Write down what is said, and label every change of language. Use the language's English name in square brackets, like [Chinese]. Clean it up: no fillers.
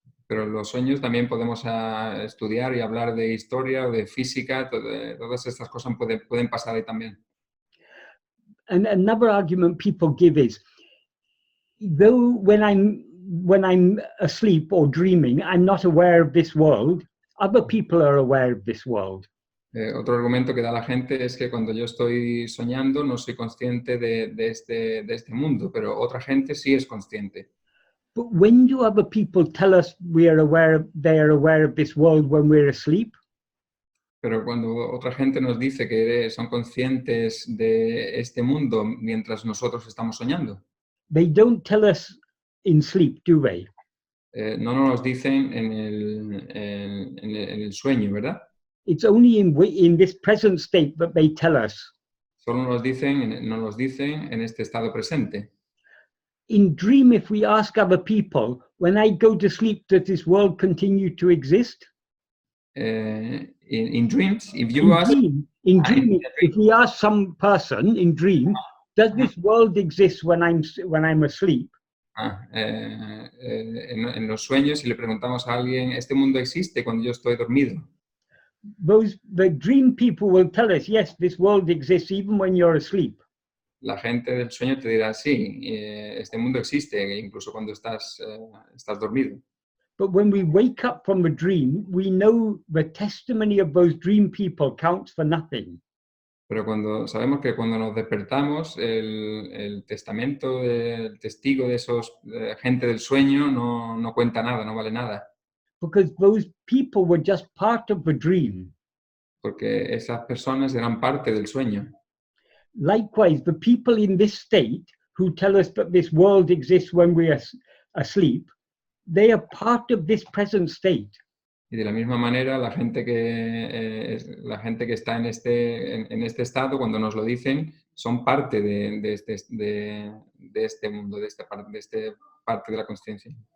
[Spanish] Pero en los sueños también podemos estudiar y hablar de historia o de física, todas estas cosas pueden pasar ahí también. [English] And another argument people give is, though when I'm asleep or dreaming, I'm not aware of this world, other people are aware of this world. [Spanish] Otro argumento que da la gente es que cuando yo estoy soñando no soy consciente de este mundo, pero otra gente sí es consciente. [English] But when do other people tell us they are aware of this world when we're asleep? [Spanish] Pero cuando otra gente nos dice que son conscientes de este mundo mientras nosotros estamos soñando, [English] They don't tell us in sleep, do they? [Spanish] no nos lo dicen en el sueño, ¿verdad? [English] It's only in this present state that they tell us. [Spanish] Solo nos los dicen en este estado presente. [English] In dream, if we ask other people, when I go to sleep, does this world continue to exist? In dreams, if you ask... In dream, if we ask some person in dream, does this world exist when I'm asleep? [Spanish] En los sueños, si le preguntamos a alguien, ¿este mundo existe cuando yo estoy dormido? [English] The dream people will tell us, yes, this world exists even when you're asleep. [Spanish] La gente del sueño te dirá, sí, este mundo existe incluso cuando estás dormido. [English] But when we wake up from a dream, we know the testimony of those dream people counts for nothing. [Spanish] Pero sabemos que cuando nos despertamos, el testamento del testigo de esos gente del sueño no cuenta nada, no vale nada. [English] Because those people were just part of the dream. [Spanish] Porque esas personas eran parte del sueño. [English] Likewise, the people in this state who tell us that this world exists when we are asleep, they are part of this present state. [Spanish] Y de la misma manera, la gente que está en este estado, cuando nos lo dicen, son parte de este mundo, de esta parte de la consciencia.